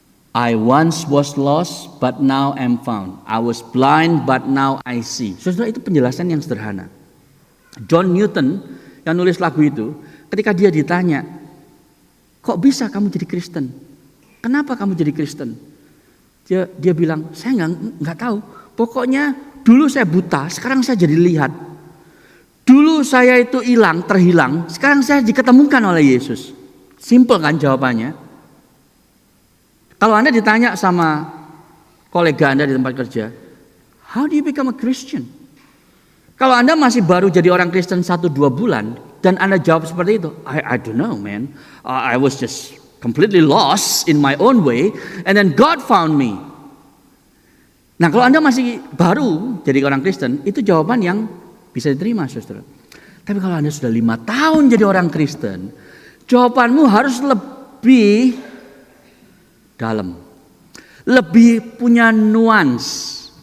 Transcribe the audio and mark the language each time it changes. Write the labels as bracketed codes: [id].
[en] I once was lost, but now am found. I was blind, but now I see. [id] Saudara, itu penjelasan yang sederhana. John Newton yang nulis lagu itu, ketika dia ditanya, kok bisa kamu jadi Kristen? Kenapa kamu jadi Kristen? Dia bilang, saya nggak tahu. Pokoknya dulu saya buta, sekarang saya jadi lihat. Dulu saya itu terhilang, sekarang saya diketemukan oleh Yesus. Simple kan jawabannya? Kalau Anda ditanya sama kolega Anda di tempat kerja, [en] how do you become a Christian? [id] Kalau Anda masih baru jadi orang Kristen 1-2 bulan, dan Anda jawab seperti itu, [en] I don't know man, I was just completely lost in my own way, and then God found me. [id] Nah kalau Anda masih baru jadi orang Kristen, itu jawaban yang bisa diterima saudara. Tapi kalau Anda sudah 5 tahun jadi orang Kristen, jawabanmu harus lebih dalam, lebih punya nuans.